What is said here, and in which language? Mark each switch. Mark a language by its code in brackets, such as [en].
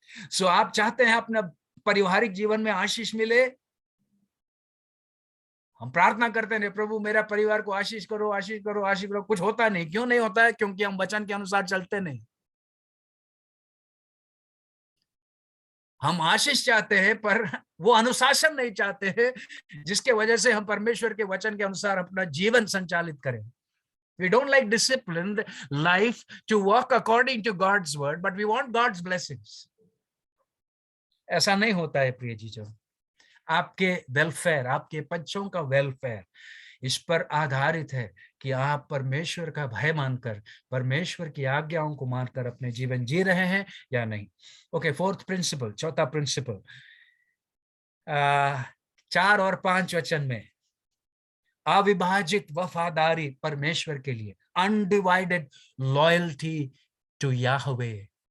[hi] सो आप चाहते हैं अपना पारिवारिक जीवन में आशीष मिले, हम प्रार्थना करते हैं प्रभु मेरा परिवार को आशीष करो, आशीष करो, आशीष करो, कुछ होता नहीं। क्यों नहीं होता है? क्योंकि हम वचन के अनुसार चलते नहीं। हम आशीष चाहते हैं पर वो अनुशासन नहीं चाहते हैं, जिसके वजह से हम परमेश्वर के वचन के अनुसार अपना जीवन संचालित करें। [en] We don't like disciplined life to walk according to God's word, but we want God's blessings. [hi] ऐसा नहीं होता है प्रिय जी, जो आपके वेलफेयर, आपके बच्चों का वेलफेयर इस पर आधारित है कि आप परमेश्वर का भय मानकर, परमेश्वर की आज्ञाओं को मानकर अपने जीवन जी रहे हैं या नहीं। ओके, फोर्थ प्रिंसिपल, चौथा प्रिंसिपल, 4 और 5 वचन में, अविभाजित वफादारी परमेश्वर के लिए, [en] Undivided loyalty to Yahweh.